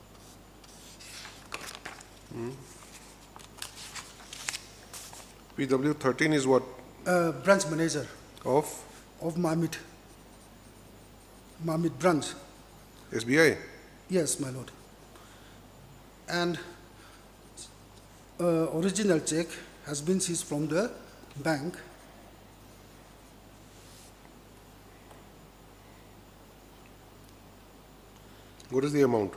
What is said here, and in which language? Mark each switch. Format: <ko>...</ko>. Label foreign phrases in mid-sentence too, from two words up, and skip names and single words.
<en>PW 13 is what? Branch manager Of Mamit branch. SBI? Yes, my lord. And original check has been seized from the bank. What is the amount?</en>